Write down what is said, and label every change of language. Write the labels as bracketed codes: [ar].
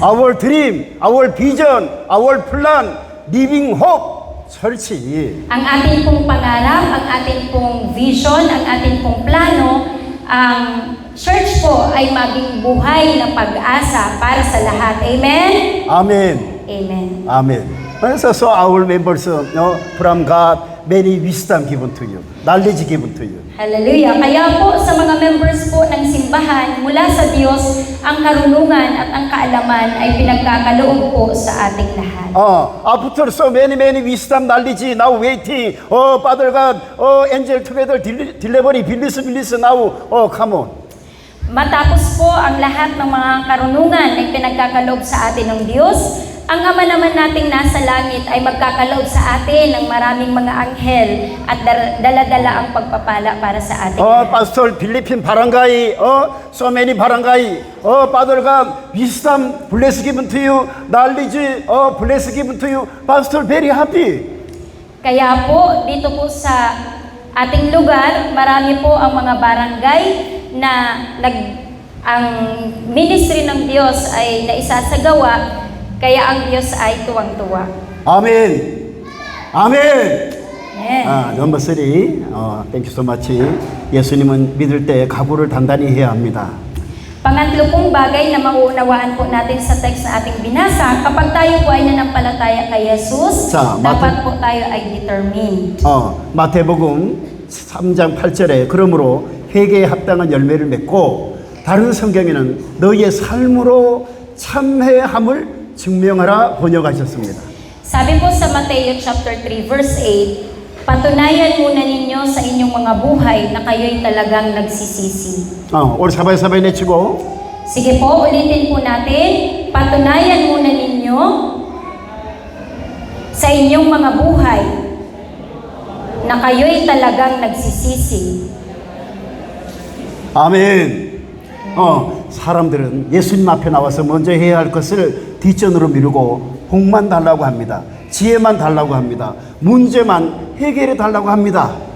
[en] Our dream, our vision, our plan, living hope 철치. [tl] Ang ating pong pangarap, ang ating pong vision, ang ating pong plano, ang church po ay maging buhay na pag-asa para sa lahat. [en] Amen? [ko] 아멘. [en] Amen. [ko] 아멘. [en] So our members from God many wisdom given to you, knowledge given to you. Hallelujah. [tl] Kaya po sa mga members po ng simbahan, mula sa Diyos, ang karunungan at ang kaalaman ay pinagkakaloob po sa ating lahat. [en] After so many wisdom, knowledge, now waiting. Father God, angel together, delivery, believe now. Come on. [tl] Matapos po ang lahat ng mga karunungan ay pinagkakaloob sa atin ng Diyos, ang Ama naman nating nasa langit ay magkakaloob sa atin ng maraming mga anghel at dala-dala ang pagpapala para sa atin. [en] Pastor Philippine barangay, so many barangay. Father God, wisdom, bless given to you, knowledge, bless given to you. Pastor very happy. [tl] Kaya po, dito po sa ating lugar, marami po ang mga barangay na ang ministry ng Diyos ay naisasagawa, kaya ang Diyos ay tuwang-tuwa. [ko] 아멘. 아멘. [en] Amen. 넘버 3. Thank you so much. [ko] 예수님은 믿을 때 각오를 단단히 해야 합니다. [tl] Pangatlo pong bagay na mauunawaan po natin sa text na ating binasa, kapag tayo po ay nananampalataya kay Jesus, dapat po tayo ay determined. [ko] 마태복음 3장 8절에 그러므로 회개에 합당한 열매를 맺고 다른 성경에는 너희의 삶으로 참회함을 증명하라 번역하셨습니다. [tl] Sabi po sa Mateo chapter 3 verse 8, patunayan muna ninyo sa inyong mga buhay na kayo'y talagang nagsisisi. [ko] 우리 사바이 내치고. [tl] Sige po, ulitin po natin. Patunayan muna ninyo sa inyong mga buhay na kayo'y talagang nagsisisi. [ko] 아멘. 사람들은 예수님 앞에 나와서 먼저 해야 할 것을 뒷전으로 미루고 복만 달라고 합니다. 지혜만 달라고 합니다. 문제만 해결해 달라고 합니다.